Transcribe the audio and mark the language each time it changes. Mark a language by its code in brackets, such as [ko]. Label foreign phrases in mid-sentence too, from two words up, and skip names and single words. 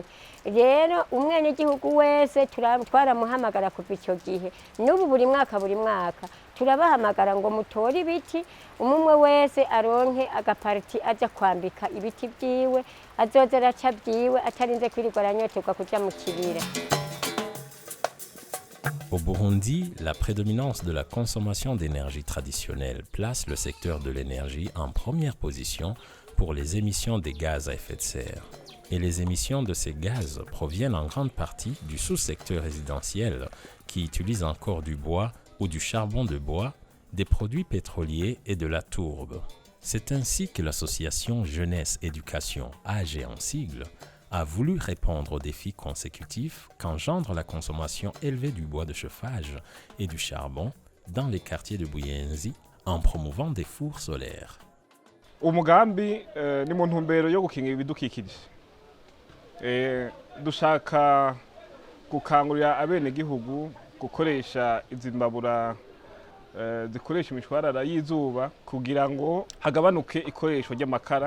[rn] Rero umwene gihugu wese twaramuhamagara kuva icyo gihe n'ubu buri mwaka turabahamagara ngo mutore ibiti umwe wese aronke agaparti aja kwambika ibiti byiwe azozera aca byiwe atarinze kwirirwa aranyoterwa kuja mu Kibira. [fr] Au Burundi, la prédominance de la consommation d'énergie traditionnelle place le secteur de l'énergie en première position pour les émissions des gaz à effet de serre. Et les émissions de ces gaz proviennent en grande partie du sous-secteur résidentiel qui utilise encore du bois ou du charbon de bois, des produits pétroliers et de la tourbe. C'est ainsi que l'association Jeunesse Éducation, AG en sigle, a voulu répondre aux défis consécutifs qu'engendre la consommation élevée du bois de chauffage et du charbon dans les quartiers de Buyenzi en promouvant des fours solaires. [rn] Umugambi ni mu ntumbero yo gukingira ibidukikije. Dushaka gukangurira abene gihugu gukoresha izimbabura zikoresha imishwarara y'izuba kugira ngo hagabanuke ikoresho ry'amakara.